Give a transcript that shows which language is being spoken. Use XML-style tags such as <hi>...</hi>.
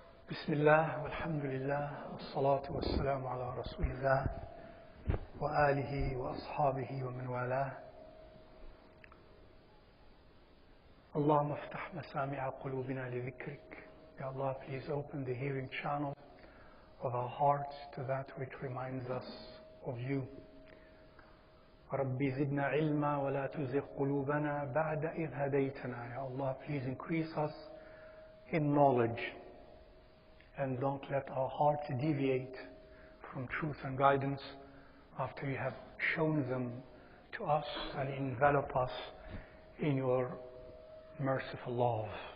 <ar>بسم الله والحمد لله والصلاة والسلام على رسول الله وآله وأصحابه ومن والاه. اللهم افتح مسامع قلوبنا لذكرك.</ar> <en>Ya Allah, please open the hearing channel of our hearts to that which reminds us of you.</en> <ar>ربي زدنا علما ولا تزغ قلوبنا بعد إذ هديتنا.</ar> <en>Ya Allah, please increase us in knowledge and don't let our hearts deviate from truth and guidance after you have shown them to us and envelop us in your merciful love.</en>